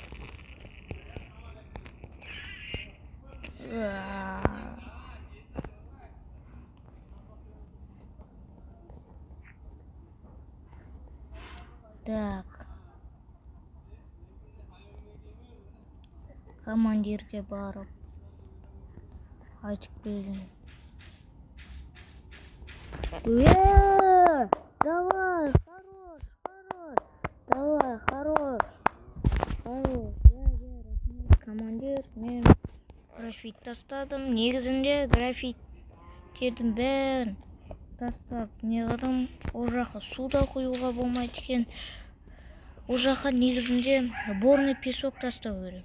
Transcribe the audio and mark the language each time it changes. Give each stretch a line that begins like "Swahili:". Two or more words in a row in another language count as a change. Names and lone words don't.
Kazakh: Так. Командирге барып айтып келдім.
Russian: Давай, хорош. Давай, хорош.
Kazakh: Рахмет, командир. Мен графит тастадым. Негізінде графиттердің бәрін тастап не қылдым. Ол жаққа суда құюға болмайды екен. Ол жаққа негізінде
Russian: борный песок
Kazakh: тастау керек.